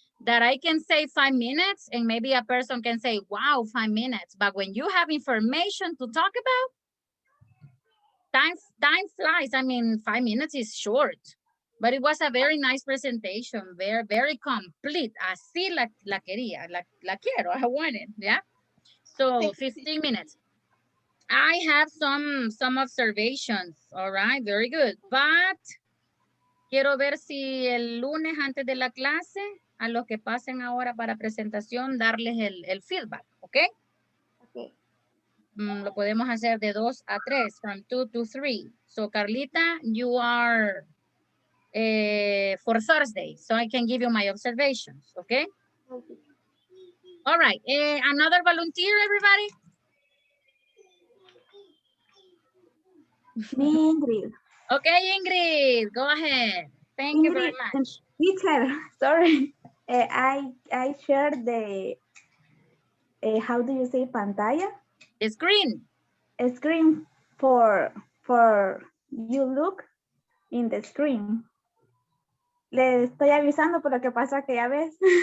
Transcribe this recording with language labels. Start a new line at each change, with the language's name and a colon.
English: That I can say 5 minutes and maybe a person can say, wow, 5 minutes. But when you have information to talk about, time flies. I mean, 5 minutes is short. But it was a very nice presentation, very complete.
Spanish: Así la quería, la quiero,
English: I want it, yeah? So 15 minutes. I have some observations, all right, very good.
Spanish: But quiero ver si el lunes antes de la clase, a los que pasen ahora para presentación, darles el feedback, ¿ok?
English: Okay.
Spanish: Lo podemos hacer de 2 a 3,
English: from 2 to 3. So Carlita, you are for Thursday, so I can give you my observations, okay? Okay. All right, another volunteer, everybody? Me, Ingrid. Okay, Ingrid, go ahead. Thank you very much. Teacher, sorry. I shared the, how do you say pantalla? The screen. A screen for you look in the screen.
Spanish: Le estoy avisando por lo que pasó aquella vez.